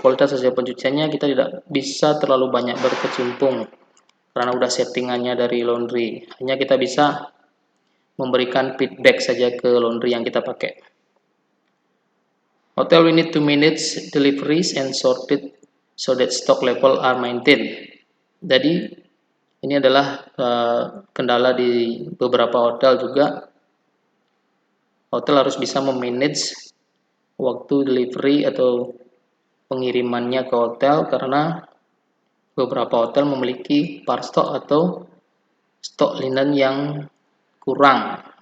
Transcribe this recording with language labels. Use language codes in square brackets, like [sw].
[id] Kualitas hasil pencuciannya kita tidak bisa terlalu banyak berkecimpung karena udah settingannya dari laundry. Hanya kita bisa memberikan feedback saja ke laundry yang kita pakai. [en] Hotel will need to manage deliveries and sort it so that stock level are maintained. [id] Jadi ini adalah kendala di beberapa hotel juga. Hotel harus bisa memanage waktu delivery atau pengirimannya ke hotel, karena beberapa hotel memiliki par stok atau stok linen yang kurang.